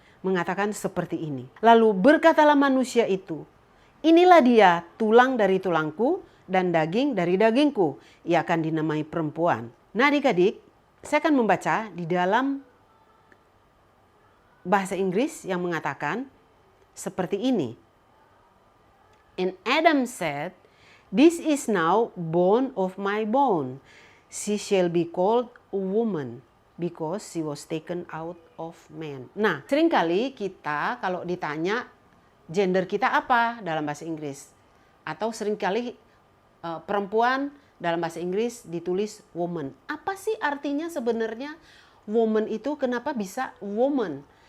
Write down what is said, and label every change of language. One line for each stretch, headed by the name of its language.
Indonesian: Mengatakan seperti ini. Lalu berkatalah manusia itu, inilah dia tulang dari tulangku dan daging dari dagingku. Ia akan dinamai perempuan. Nah, adik-adik, saya akan membaca di dalam bahasa Inggris yang mengatakan seperti ini.
English: And Adam said, this is now bone of my bone. She shall be called a woman because she was taken out of man.
Indonesian: Nah, seringkali kita kalau ditanya gender kita apa dalam bahasa Inggris. Atau seringkali perempuan dalam bahasa Inggris ditulis woman. Apa sih artinya sebenarnya woman itu? Kenapa bisa woman?